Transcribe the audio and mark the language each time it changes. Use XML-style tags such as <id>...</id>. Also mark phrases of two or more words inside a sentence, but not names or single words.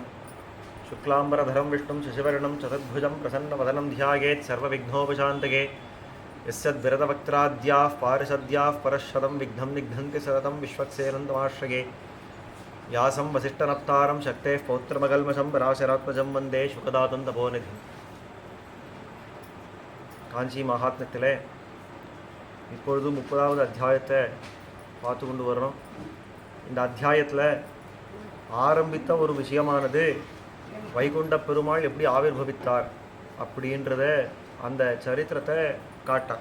<sa>शुक्लाम्बरधरं विष्णुं शशिवर्णं चतुर्भुजं प्रसन्नवदनं ध्यायेत् सर्वविघ्नोपशान्तये। यस्यद्विरतवक्त्राद्याः पारिषद्याः परश्शतं विघ्नं निघ्नन्ति सततं विश्वक्सेनं तमाश्रये। व्यासं वसिष्ठनप्तारं शक्तेः पौत्रमकल्मषं पराशरात्मजं वन्दे शुकतातं तपोनिधि.</sa> <ta>காஞ்சி மகாத்மியத்திலே இப்பொழுது 30வது அத்தியாயத்தை பார்த்து கொண்டு வர்றோம். இந்த அத்தியாயத்தில் ஆரம்பித்த ஒரு விஷயமானது வைகுண்ட பெருமாள் எப்படி ஆவிர்பவித்தார் அப்படின்றத அந்த சரித்திரத்தை காட்டார்.</ta>